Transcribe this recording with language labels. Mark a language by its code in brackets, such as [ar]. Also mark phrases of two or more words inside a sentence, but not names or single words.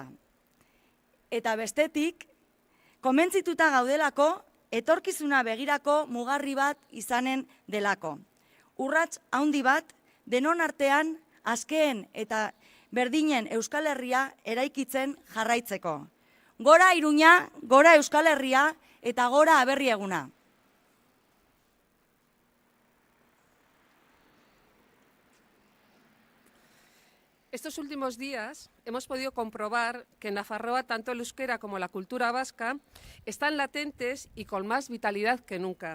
[eu] Eta bestetik, konbentzituta gaudelako, etorkizuna begirako mugarri bat izanen delako. Urrats handi bat, denon artean, askeen eta berdinen Euskal Herria eraikitzen jarraitzeko. Gora Iruña, gora Euskal Herria eta gora aberri eguna. [es] Estos últimos días hemos podido comprobar que en Nafarroa tanto el euskera como la cultura vasca están latentes y con más vitalidad que nunca.